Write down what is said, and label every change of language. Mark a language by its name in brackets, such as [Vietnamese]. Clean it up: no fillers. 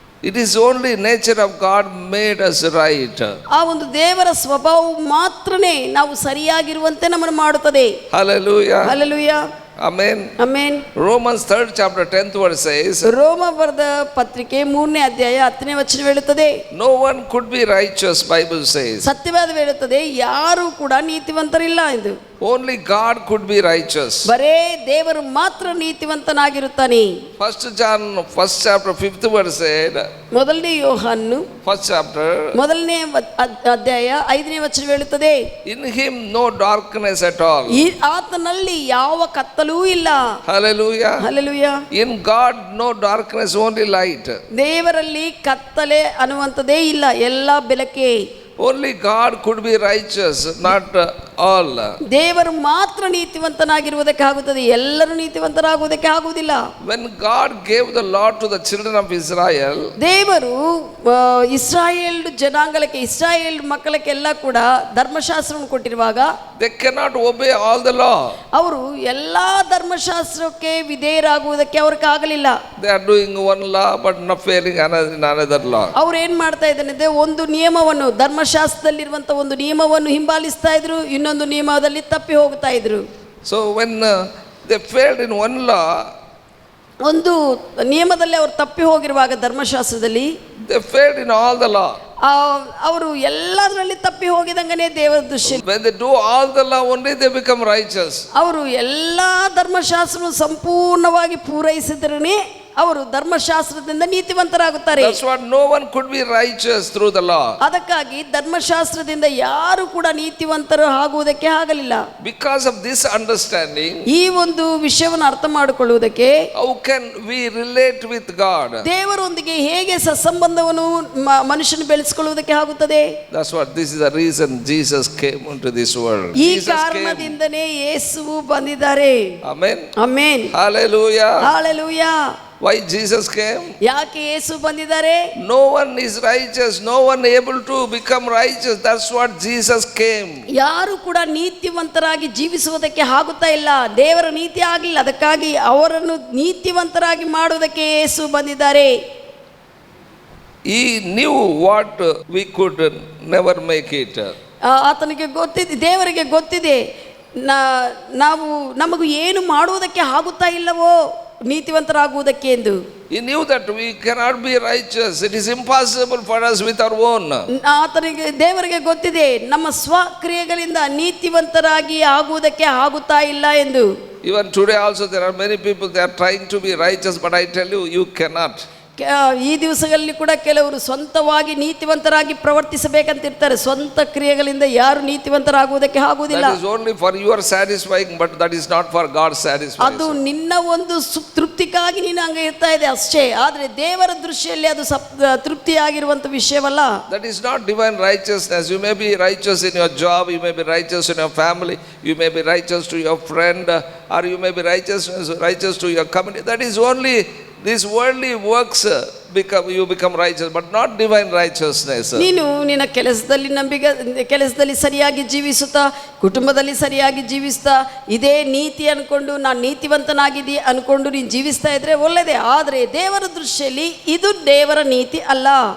[English] It is only nature of God made us right. [Kannada] ಆ ಒಂದು ದೇವರ ಸ್ವಭಾವವು ಮಾತ್ರನೇ ನಾವು ಸರಿಯಾಗಿರುವಂತೆ ನಮ್ಮನ್ನು ಮಾಡುತ್ತದೆ. [English] Hallelujah. [Kannada] Hallelujah. [English] Amen. [Kannada] Amen. [English] Romans 3rd chapter 10th verse says, [Kannada] ರೋಮ ಬರೆದ ಪತ್ರಿಕೆ 3ನೇ ಅಧ್ಯಾಯ 10ನೇ ವಚನ ಹೇಳುತ್ತದೆ, [English] no one could be righteous, Bible says. [Kannada] ಸತ್ಯವಾದ ಹೇಳುತ್ತದೆ ಯಾರು ಕೂಡ ನೀತಿವಂತರಿಲ್ಲ ಎಂದು. [English] Only God could be righteous. [Kannada] ಬರೇ ದೇವರು ಮಾತ್ರ ನೀತಿವಂತನಾಗಿರುತ್ತಾನೆ. [English] 1 John 1st chapter 5th verse said, [Kannada] ಮೊದಲನೇ ಯೋಹಾನು [English] 1st chapter, [Kannada] ಮೊದಲನೇ ಅಧ್ಯಾಯ 5ನೇ ವಚನ ಹೇಳುತ್ತದೆ, [English] in him no darkness at all. [Kannada] ಆತನಲ್ಲಿ ಯಾವ ಕತ್ತಲೂ ಇಲ್ಲ. [English] Hallelujah. [Kannada] Hallelujah. [English] In God no darkness, only light. [Kannada] ದೇವರಲ್ಲಿ ಕತ್ತಲೆ ಅನ್ನುವಂಥದ್ದೇ ಇಲ್ಲ, ಎಲ್ಲ ಬೆಳಕೆ. [English] Only God could be righteous, not all. [Kannada] ದೇವರು ಮಾತ್ರ ನೀತಿವಂತನಾಗಿರುವುದಕ್ಕೆ ಆಗುತ್ತದೆ, ಎಲ್ಲರೂ ನೀತಿವಂತರಾಗುವುದಕ್ಕೆ ಆಗುವುದಿಲ್ಲ. [English] When God gave the law to the children of Israel, [Kannada] ದೇವರು ಇಸ್ರಾಯೇಲ್ ಜನಾಂಗಕ್ಕೆ, ಇಸ್ರಾಯೇಲ್ ಮಕ್ಕಳಕ್ಕೆಲ್ಲ ಕೂಡ ಧರ್ಮಶಾಸ್ತ್ರವನ್ನು ಕೊಟ್ಟಿರುವಾಗ [English] they cannot obey all the law. [Kannada] ಅವರು ಎಲ್ಲಾ ಧರ್ಮಶಾಸ್ತ್ರಕ್ಕೆ ವಿಧೇಯರಾಗುವುದಕ್ಕೆ ಅವ್ರಿಗೆ ಆಗಲಿಲ್ಲ. [English] They are doing one law but not failing another law. [Kannada] ಅವ್ರು ಏನ್ ಮಾಡ್ತಾ ಇದ್ದಾನೆ, ಒಂದು ನಿಯಮವನ್ನು ಧರ್ಮಶಾಸ್ತ್ರದಲ್ಲಿರುವಂತ ಒಂದು ನಿಯಮವನ್ನು ಹಿಂಬಾಲಿಸ್ತಾ ಇದ್ರು, ಇನ್ನೊಂದು ನಿಯಮದಲ್ಲಿ ತಪ್ಪಿ ಹೋಗ್ತಾ ಇದ್ರು. [English] So when they failed in one law, [Kannada] ಒಂದು ನಿಯಮದಲ್ಲಿ ಅವರು ತಪ್ಪಿ ಹೋಗಿರುವಾಗ ಧರ್ಮಶಾಸ್ತ್ರದಲ್ಲಿ [English] they failed in all the law. [Kannada] ಅವರು ಎಲ್ಲದರಲ್ಲಿ ತಪ್ಪಿ ಹೋಗಿದಂಗನೇ ದೇವರ ದೃಷ್ಟಿ. [English] When they do all the law only, they become righteous. [Kannada] ಅವರು ಎಲ್ಲಾ ಧರ್ಮಶಾಸ್ತ್ರವನ್ನು ಸಂಪೂರ್ಣವಾಗಿ ಪೂರೈಸಿದ್ರೇ ಅವರು ಧರ್ಮಶಾಸ್ತ್ರದಿಂದ ನೀತಿವಂತರಾಗುತ್ತಾರೆ. [English] That's what no one could be righteous through the law. [Kannada] ಅದಕ್ಕಾಗಿ ಧರ್ಮಶಾಸ್ತ್ರದಿಂದ ಯಾರು ಕೂಡ ನೀತಿವಂತರು ಆಗುವುದಕ್ಕೆ ಆಗಲಿಲ್ಲ. [English] Because of this understanding, [Kannada] ಈ ಒಂದು ವಿಷಯವನ್ನು ಅರ್ಥ ಮಾಡಿಕೊಳ್ಳುವುದಕ್ಕೆ [English] how can we relate with God? [Kannada] ದೇವರೊಂದಿಗೆ ಹೇಗೆ ಸಂಬಂಧವನ್ನು ಮನುಷ್ಯನು ಬೆಳೆಸಿಕೊಳ್ಳುವುದಕ್ಕೆ ಆಗುತ್ತದೆ? [English] That's what, this is the reason Jesus came into this world. [Kannada] ಈ ಕಾರಣದಿಂದನೇ ಯೇಸುವು ಬಂದಿದ್ದಾರೆ. [English] Amen. [Kannada] Amen. [English] Hallelujah. [Kannada] Hallelujah. [English] Why Jesus came? [Kannada] ಯಾಕೆ ಯೇಸು ಬಂದಿದ್ದಾರೆ? [English] No one is righteous, no one able to become righteous. That's what Jesus came. [Kannada] ಯಾರು ಕೂಡ ನೀತಿವಂತರಾಗಿ ಜೀವಿಸುವುದಕ್ಕೆ ಆಗುತ್ತಾ ಇಲ್ಲ, ದೇವರ ನೀತಿ ಆಗಲಿಲ್ಲ, ಅದಕ್ಕಾಗಿ ಅವರನ್ನು ನೀತಿವಂತರಾಗಿ ಮಾಡುವುದಕ್ಕೆ ಯೇಸು ಬಂದಿದ್ದಾರೆ. [English] He knew what we could never make it. [Kannada] ಆತನಿಗೆ ಗೊತ್ತಿದೆ, ದೇವರಿಗೆ ಗೊತ್ತಿದೆ ನಾವು ನಮಗೂ ಏನು ಮಾಡುವುದಕ್ಕೆ ಆಗುತ್ತಾ ಇಲ್ಲವೋ ನೀತಿವಂತರಾಗುವುದಕ್ಕೆ ಎಂದು. [English] He knew that we cannot be righteous. It is impossible for us with our own. [Kannada] ಆತನಿಗೆ ದೇವರಿಗೆ ಗೊತ್ತಿದೆ ನಮ್ಮ ಸ್ವಕ್ರಿಯೆಗಳಿಂದ ನೀತಿವಂತರಾಗಿ ಆಗುವುದಕ್ಕೆ ಆಗುತ್ತಾ ಇಲ್ಲ ಎಂದು. [English] Even today also there are many people, they are trying to be righteous, but I tell you, you cannot. [Kannada] ಈ ದಿವಸಗಳಲ್ಲಿ ಕೂಡ ಕೆಲವರು ಸ್ವಂತವಾಗಿ ನೀತಿವಂತರಾಗಿ ಪ್ರವರ್ತಿಸಬೇಕಂತಿರ್ತಾರೆ. ಸ್ವಂತ ಕ್ರಿಯೆಗಳಿಂದ ಯಾರು ನೀತಿವಂತರಾಗುವುದಕ್ಕೆ ಆಗುವುದಿಲ್ಲ. [English] That is only for your satisfying, but that is not for God's satisfaction. [Kannada] ಅದು ನಿನ್ನ ಒಂದು ತೃಪ್ತಿಗಾಗಿ ನೀನು ಹಂಗೆ ಇರ್ತಾ ಇದೆ ಅಷ್ಟೇ. ಆದರೆ ದೇವರ ದೃಷ್ಟಿಯಲ್ಲಿ ಅದು ತೃಪ್ತಿಯಾಗಿರುವಂತ ವಿಷಯವಲ್ಲ. [English] That is not divine righteousness. You may be righteous in your job, you may be righteous in your family, you may be righteous to your friend, or you may be righteous to your community. That is only these worldly works you become righteous, but not divine righteousness. [Kannada] ನೀನು ನಿನ್ನ ಕೆಲಸದಲ್ಲಿ ಸರಿಯಾಗಿ ಜೀವಿಸುತ್ತಾ, ಕುಟುಂಬದಲ್ಲಿ ಸರಿಯಾಗಿ ಜೀವಿಸ್ತಾ, ಇದೇ ನೀತಿ ಅನ್ಕೊಂಡು ನಾನು ನೀತಿವಂತನಾಗಿದ್ದಿ ಅನ್ಕೊಂಡು ನೀನು ಜೀವಿಸ್ತಾ ಇದ್ರೆ ಒಳ್ಳೆಯದೇ. ಆದರೆ ದೇವರ ದೃಷ್ಟಿಯಲ್ಲಿ ಇದು ದೇವರ ನೀತಿ ಅಲ್ಲ.